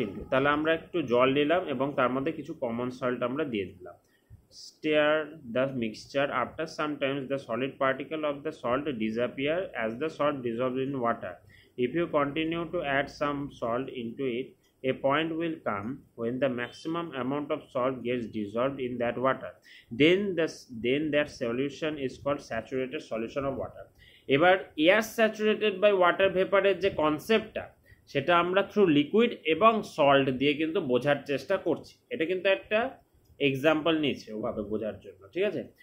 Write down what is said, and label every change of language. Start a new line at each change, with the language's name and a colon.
Bangla: তাহলে আমরা একটু জল নিলাম এবং তার মধ্যে কিছু কমন সল্ট আমরা দিয়ে দিলাম।
English: Stir the mixture. After some time the solid particle of the salt disappear as the salt dissolves in water. If you continue to add some salt into it, a point will come when the maximum amount of salt gets dissolved in that water. Then that solution is called saturated solution of water.
Bangla: এবার air saturated by water ভেপারের যে কনসেপ্টটা, সেটা আমরা through liquid এবং salt দিয়ে কিন্তু বোঝার চেষ্টা করছি। এটা কিন্তু একটা এক্সাম্পল নিয়েছে ওভাবে বোঝার জন্য, ঠিক আছে।